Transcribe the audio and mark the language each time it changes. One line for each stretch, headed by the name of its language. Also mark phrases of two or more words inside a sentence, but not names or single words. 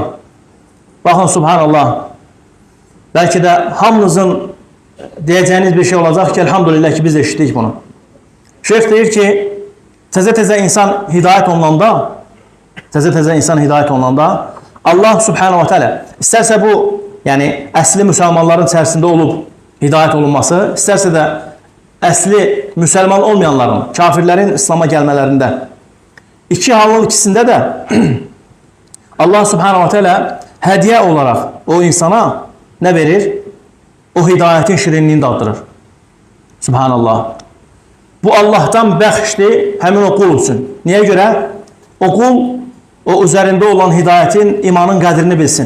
Azerbaijani: Baxın, subhanallah, bəlkə də hamınızın deyəcəyiniz bir şey olacaq ki, elhamdülillah ki, biz eşitdik bunu. Şeyx deyir ki, təzə insan hidayət olunanda, Allah
Arabic: سبحانه وتعالى
Azerbaijani: istərsə bu, yəni əsli müsəlmanların içərisində olub hidayət olunması, istərsə də əsli müsəlman olmayanların, kafirlərin İslam'a gəlmələrində, iki halın ikisində də Allah
Arabic: سبحانه وتعالى
Azerbaijani: hədiyyə olaraq o insana nə verir? O hidayətin şirinliğini daddırır. Subhanallah. Bu Allah'tan bəxşdir həmin o qul üçün. Niyə görə? O qul o üzərində olan hidayətin, imanın qədrini bilsin.